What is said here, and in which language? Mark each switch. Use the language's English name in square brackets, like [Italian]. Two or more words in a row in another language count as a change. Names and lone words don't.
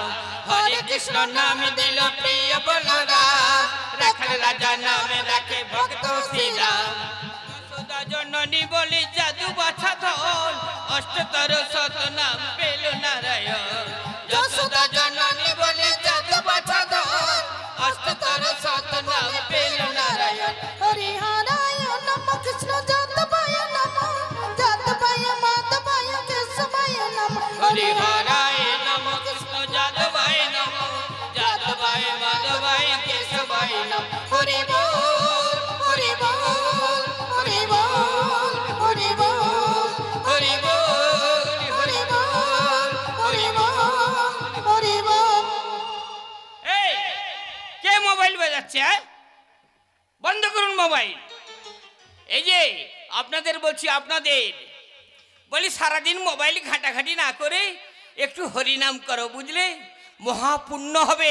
[Bangla] হরে কৃষ্ণ নাম দিল প্রিয় বলো রাম, রাখাল রাজা নাম রাখে ভক্ত শ্রীদাম। যশোদা জননী বলি যাদু বাছা ধন, অষ্টোত্তর শত নাম পেলো নারায়ণ। যশোদা জননী বলি যাদু বাছা ধন, অষ্টোত্তর শত নাম পেলো নারায়ণ। [Sanskrit] हरि हराय नमः कृष्ण जातवाय नमः, जातवाय माधवाय केशवाय नमः। हरि हराय नमः कृष्ण जादवाय नमः, जादवाय माधवाय केशवाय नमः। [Bangla] হরি বোল হরি বোল হরি বোল হরি বোল হরি বোল হরি বোল হরি বোল হরি বোল। এই কে মোবাইল বাজাচ্ছে? বন্ধ করুন মোবাইল। এই যে আপনাদের বলছি, আপনাদের বলি সারাদিন মোবাইল ঘাটাঘাটি না করে একটু হরিনাম করো, বুঝলে? মহাপুণ্য হবে।